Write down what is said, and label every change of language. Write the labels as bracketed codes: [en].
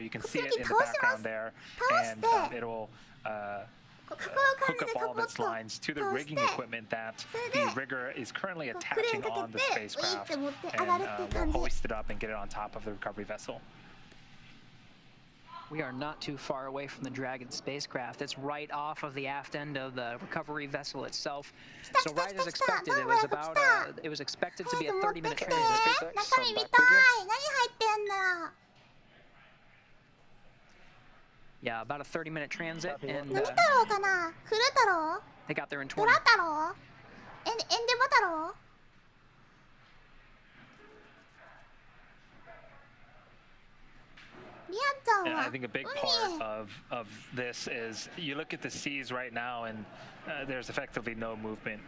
[en] You can see it in the background there, and it'll hook up all of its lines to the rigging equipment that the rigger is currently attaching on the spacecraft, and we'll hoist it up and get it on top of the recovery vessel. We are not too far away from the Dragon spacecraft. It's right off of the aft end of the recovery vessel itself. So right as expected, it was expected to be a 30-minute transit. [ja] 中身見たい。何入ってんだろう。 [en] Yeah, about a 30-minute transit, and [ja] 何太郎かな？古太郎？ [en] they got there in [ja] ド [en] 20. [ja] ラ太郎？エンデバ太郎？ [en] And I think a big part of this is you look at the seas right now, and there's effectively no movement.